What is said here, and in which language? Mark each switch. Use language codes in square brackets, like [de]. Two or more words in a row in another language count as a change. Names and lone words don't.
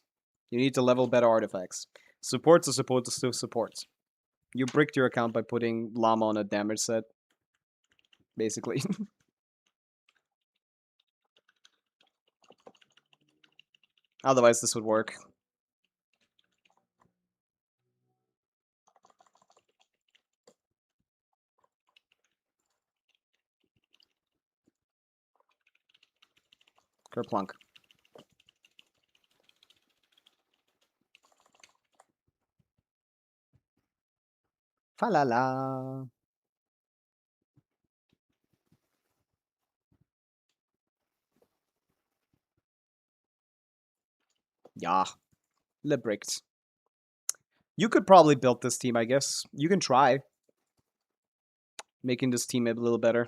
[en] You need to level better artifacts. Supports are supposed to still support. You bricked your account by putting Llama on a damage set, basically. Otherwise, this would work. Kerplunk. Fa la la. Yeah. Le bricked. You could probably build this team, I guess. You can try making this team a little better.